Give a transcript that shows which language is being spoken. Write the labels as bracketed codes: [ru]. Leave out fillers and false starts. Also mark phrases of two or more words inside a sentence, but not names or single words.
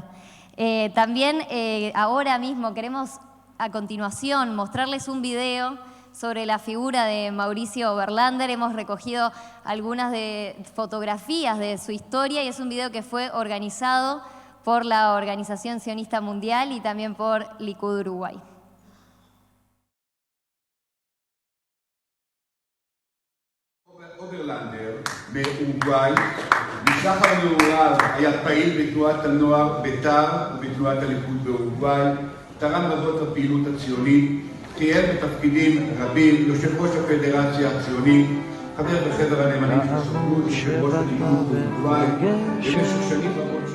[es] También ahora mismo queremos a continuación mostrarles un video sobre la figura de Mauricio Oberlander. Hemos recogido algunas fotografías de su historia y es un video que fue organizado por la Organización Sionista Mundial y también por Likud Uruguay. [he] אוברלנדר מאורוגוואי, משחר נעוריו היה פעיל בתנועת הנוער בית"ר ובתנועת הליכוד באורוגוואי, תרם רבות לפעילות הציונית, כיהן בתפקידים רבים, יושב ראש הפדרציה הציונית, חבר בחבר הנאמנים של הסוכנות, יושב ראש הליכוד באורוגוואי, במשך שנים רבות